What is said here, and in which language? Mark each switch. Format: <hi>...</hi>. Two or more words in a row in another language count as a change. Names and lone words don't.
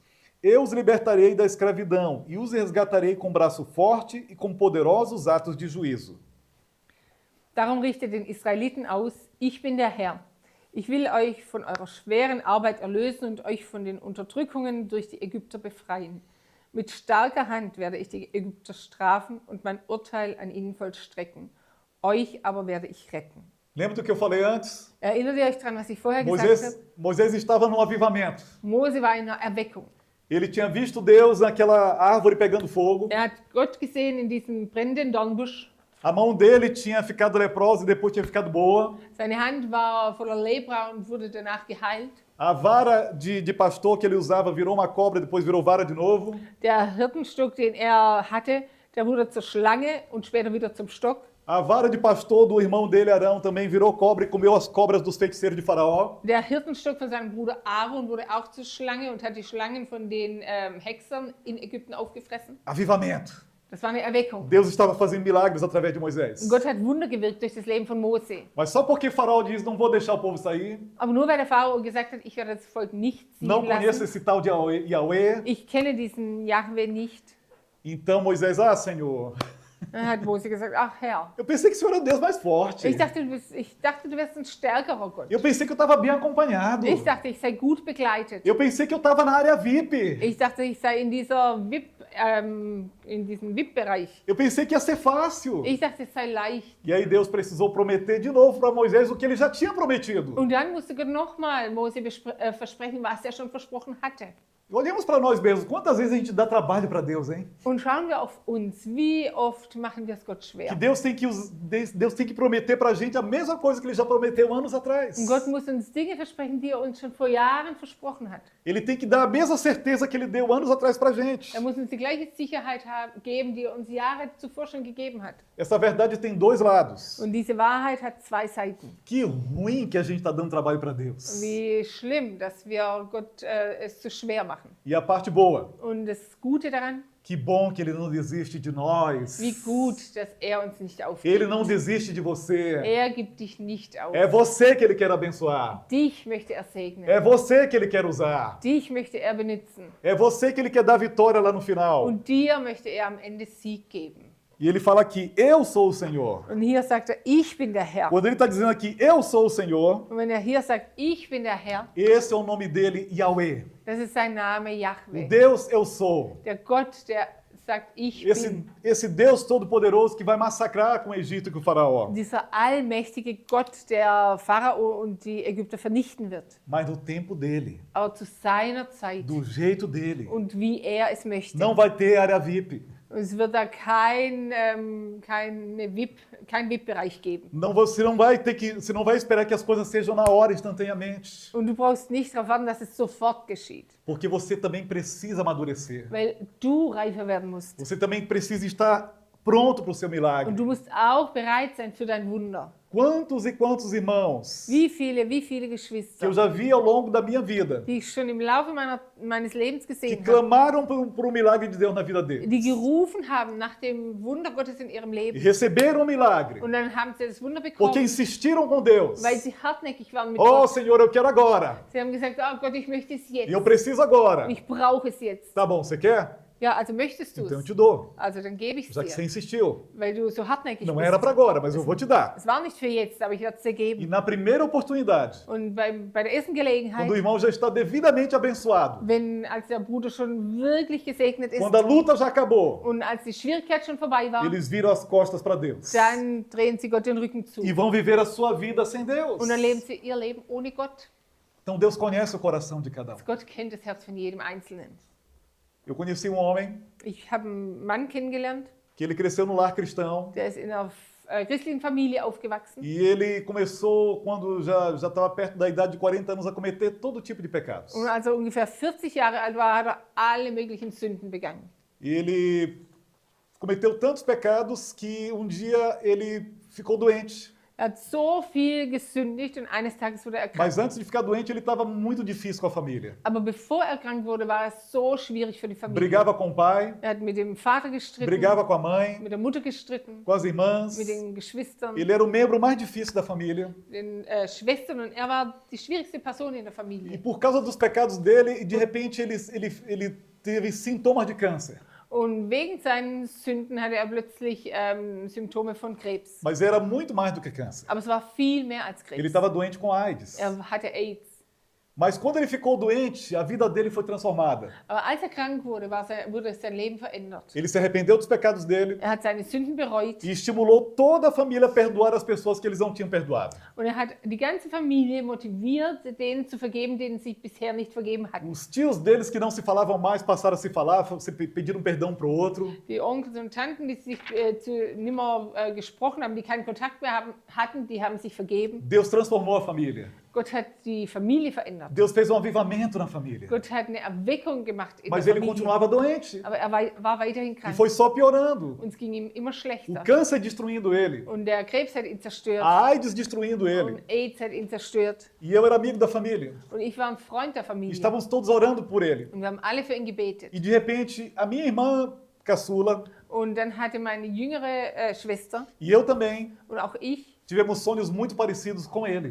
<pt>Eu os libertarei da escravidão e os resgatarei com braço forte e com poderosos atos de juízo.</pt> <de>Darum richtet den Israeliten aus, ich bin der Herr. Ich will euch von eurer schweren Arbeit erlösen und euch von den Unterdrückungen durch die Ägypter befreien. Mit starker Hand werde ich die Ägypter strafen und mein Urteil an ihnen vollstrecken. Euch aber werde ich retten.</de> <pt>Lembra do que eu falei antes?</pt> <de>Erinnert ihr euch daran, was ich vorher gesagt habe?</de> <pt>Moisés estava num avivamento.</pt> <de>Mose war in einer Erweckung.</de> <pt>Ele tinha visto Deus naquela árvore pegando fogo.</pt> <de>Er hat Gott gesehen in diesem brennenden Dornbusch.</de> <pt>A mão dele tinha ficado leprosa e depois tinha ficado boa.</pt> <de>Seine Hand war voller Lepra und wurde danach geheilt.</de> <pt>A vara de pastor que ele usava virou uma cobra e depois virou vara de novo.</pt> <de>Der Hirtenstock, den er hatte, der wurde zur Schlange und später wieder zum Stock.</de> <pt>A vara de pastor do irmão dele, Arão, também virou cobra e comeu as cobras dos feiticeiros de Faraó.</pt> <de>Der Hirtenstock von seinem Bruder Aaron wurde auch zur Schlange und hat die Schlangen von den Hexern in Ägypten aufgefressen.</de> <pt>Avivamento.</pt> <de>Das war eine Erweckung.</de> <pt>Deus estava fazendo milagres através de Moisés.</pt> <de>Gott hat Wunder gewirkt durch das Leben von Mose.</de> <pt>Mas só porque Faraó diz, não vou deixar o povo sair,</pt> <de>Aber nur weil der Pharao gesagt hat, ich werde das Volk nicht ziehen</de> <pt>não conheço</pt> <de>lassen.</de> <pt>esse tal de Yahweh,</pt> <de>Ich kenne diesen Jahwe nicht.</de> <pt>então Moisés, Senhor,</pt> <de>Dann hat Mose gesagt, ach Herr,</de> <pt>eu pensei que o Senhor era o Deus mais forte.</pt> <de>ich dachte, du wärst ein stärkerer Gott.</de> <pt>Eu pensei que eu estava bem acompanhado.</pt> <de>Ich dachte, ich sei gut begleitet.</de> <pt>Eu pensei que eu estava na área VIP.</pt> <de>Ich dachte, ich sei in diesem VIP-Bereich.</de> <pt>Eu pensei que ia ser fácil.</pt> <de>Ich dachte, es sei leicht.</de> <pt>E aí Deus precisou prometer de novo para Moisés o que ele já tinha prometido.</pt> <de>Und dann musste Gott nochmal Mose versprechen, was er schon versprochen hatte.</de> <pt>Olhemos para nós mesmos. Quantas vezes a gente dá trabalho para Deus, hein?</pt> <de>Und schauen wir auf uns, wie oft machen wir es Gott</de> <pt>Que</pt> <de>schwer.</de> <pt>Deus tem que prometer para a gente a mesma coisa que Ele já prometeu anos atrás.</pt> <de>Und Gott muss uns Dinge versprechen, die er uns schon vor Jahren versprochen hat.</de> <pt>Ele tem que dar a mesma certeza que Ele deu anos atrás para a gente.</pt> <de>Er muss uns die gleiche Sicherheit geben, die er uns Jahre zuvor schon gegeben hat.</de> <pt>Essa verdade tem dois lados.</pt> <de>Und diese Wahrheit hat zwei Seiten.</de> <pt>Que ruim que a gente está dando trabalho para Deus.</pt> <de>Wie schlimm, dass wir Gott es zu schwer machen.</de> <pt>E a parte boa.</pt> <de>Und das Gute daran,</de> <pt>Que bom que Ele não desiste de nós.</pt> <de>wie gut, dass er uns nicht aufgibt.</de> <pt>Ele não desiste de você.</pt> <de>Er gibt dich nicht auf.</de> <pt>É você que Ele quer abençoar.</pt> <de>Dich möchte er segnen.</de> <pt>É você que Ele quer usar.</pt> <de>Dich möchte er benutzen.</de> <pt>É você que Ele quer dar vitória lá no final.</pt> <de>Und dir möchte er am Ende Sieg geben.</de> <pt>E Ele fala aqui, eu sou o Senhor.</pt> <de>Und hier sagt er, ich bin der Herr.</de> <pt>Quando Ele está dizendo aqui, eu sou o Senhor,</pt> <de>Und wenn er hier sagt, ich bin der Herr,</de> <pt>esse é o nome dele, Yahweh.</pt> <de>das ist sein Name</de> <pt>O</pt> <de>Jahwe.</de> <pt>Deus eu sou.</pt> <de>Der Gott, der sagt, ich bin.</de> <pt>Esse Deus todo-poderoso que vai massacrar com o Egito e com o faraó.</pt> <de>Dieser allmächtige Gott, der Pharao und die Ägypter vernichten wird.</de> <pt>Mas no tempo dele,</pt> <de>Aber zu seiner Zeit</de> <pt>do jeito dele.</pt> <de>und wie er es möchte.</de> <pt>Não vai ter área VIP.</pt> <de>Es wird da kein VIP-Bereich geben.</de> <pt>Não, você não vai esperar que as coisas sejam na hora, instantaneamente.</pt> <de>Und du brauchst nicht darauf warten, dass es sofort geschieht.</de> <pt>Porque você também precisa amadurecer.</pt> <de>Weil du reifer werden musst.</de> <pt>Você também precisa estar pronto para o seu milagre.</pt> <de>Und du musst auch bereit sein für dein Wunder.</de> <pt>Quantos e quantos irmãos</pt> <de>Wie viele</de> <pt>que</pt> <de>Geschwister,</de> <pt>eu já vi ao longo da minha vida</pt> <de>die ich schon im Laufe meines Lebens</de> <pt>que</pt> <de>gesehen habe,</de> <pt>clamaram por um milagre de Deus na vida deles.</pt> <de>die gerufen haben nach dem Wunder Gottes in ihrem</de> <pt>E</pt> <de>Leben.</de> <pt>receberam o milagre.</pt> <de>Und dann haben sie das Wunder</de> <pt>Porque</pt> <de>bekommen,</de> <pt>insistiram com Deus.</pt> <de>weil sie hartnäckig waren mit</de> <pt>Oh,</pt> <de>Gott.</de> <pt>Senhor, eu quero agora.</pt> <de>Sie haben gesagt, oh Gott, ich möchte es</de> <pt>E eu</pt> <de>jetzt.</de> <pt>preciso agora.</pt> <de>Ich brauche es jetzt.</de> <pt>Tá bom, você quer?</pt> <de>Ja, also möchtest du</de> <pt>Então eu</pt> <de>es?</de> <pt>te dou.</pt> <de>Also dann gebe ich es</de> <pt>Já que você</pt> <de>dir,</de> <pt>insistiu.</pt> <de>weil du so hartnäckig</de> <pt>Não</pt> <de>bist.</de> <pt>era para agora, mas eu vou te dar.</pt> <de>Es war nicht für jetzt, aber ich werde es dir</de> <pt>E</pt> <de>geben.</de> <pt>na primeira oportunidade,</pt> <de>Und bei der ersten</de> <pt>quando o</pt> <de>Gelegenheit,</de> <pt>irmão já está devidamente abençoado,</pt> <de>als der Bruder schon wirklich gesegnet ist</de> <pt>quando a luta já acabou,</pt> <de>und als die Schwierigkeit schon vorbei war,</de> <pt>eles viram as costas para Deus.</pt> <de>dann drehen sie Gott den Rücken zu.</de> <pt>E vão viver a sua vida sem Deus.</pt> <de>Und dann leben sie ihr Leben ohne Gott.</de> <pt>Então Deus conhece o coração de cada um.</pt> <de>Gott kennt das Herz von jedem Einzelnen.</de> <pt>Eu conheci um homem</pt> <de>Ich habe einen Mann kennengelernt,</de> <pt>que ele cresceu no lar cristão</pt> <de>der ist in einer christlichen Familie aufgewachsen.</de> <pt>e ele começou, quando já estava perto da idade de 40 anos, a cometer todo tipo de pecados.</pt> <de>Und als er ungefähr 40 Jahre alt war, hat er alle möglichen Sünden begangen.</de> <pt>E ele cometeu tantos pecados que um dia ele ficou doente.</pt> <de>Er hat so viel gesündigt und eines Tages wurde er krank.</de> <pt>Mas antes de ficar doente, ele estava muito difícil com a família.</pt> <de>Aber bevor er krank wurde, war es so schwierig für die Familie.</de> <pt>Brigava com o pai,</pt> <de>Er hat mit dem Vater gestritten,</de> <pt>brigava com a mãe,</pt> <de>mit der Mutter gestritten,</de> <pt>com as irmãs.</pt> <de>mit den Geschwistern,</de> <pt>Ele era o membro mais difícil da família.</pt> <de>den Schwestern und er war die schwierigste Person in der</de> <pt>E</pt> <de>Familie.</de> <pt>por causa dos pecados dele, de repente ele teve sintomas de câncer.</pt> <de>Und wegen seinen Sünden hatte er plötzlich Symptome von Krebs.</de> <pt>Mas era muito mais do que câncer.</pt> <de>Aber es war viel mehr als</de> <pt>Ele</pt> <de>Krebs.</de> <pt>estava doente com AIDS.</pt> <de>Er hatte AIDS.</de> <pt>Mas quando ele ficou doente, a vida dele foi transformada.</pt> <de>Aber als krank wurde, wurde sein Leben verändert.</de> <pt>Ele se arrependeu dos pecados dele</pt> <de>Hat seine Sünden bereut</de> <pt>e estimulou toda a família a perdoar as pessoas que eles não tinham perdoado.</pt> <de>und hat die ganze Familie motiviert, denen zu vergeben, denen sie bisher nicht vergeben hatten.</de> <pt>Os tios deles que não se falavam mais passaram a se falar, pediram perdão para o outro.</pt> <de>Die Onkels und Tanten, die sich nimmer gesprochen haben, die keinen Kontakt mehr hatten, die haben sich vergeben.</de> <pt>Deus transformou a família.</pt> <de>Gott hat die Familie verändert.</de> <pt>Deus fez um avivamento na família.</pt> <de>Gott hat eine Erweckung gemacht in</de> <pt>Mas</pt> <de>der</de> <pt>ele</pt> <de>Familie.</de> <pt>continuava doente</pt> <de>Aber er war weiterhin</de> <pt>e</pt> <de>krank.</de> <pt>foi só piorando.</pt> <de>Und es ging ihm immer</de> <pt>O</pt> <de>schlechter.</de> <pt>câncer destruindo ele,</pt> <de>Und der Krebs hat ihn zerstört.</de> <pt>a AIDS destruindo ele.</pt> <de>Und AIDS hat ihn zerstört.</de> <pt>E eu era amigo da família.</pt> <de>Und ich war ein Freund der Familie.</de> <pt>Estávamos todos orando por ele.</pt> <de>Und wir haben alle für ihn gebetet.</de> <pt>E de repente, a minha irmã caçula</pt> <de>Und dann hatte meine jüngere Schwester</de> <pt>e eu também</pt> <de>und auch ich,</de> <pt>tivemos sonhos muito parecidos com ele.</pt>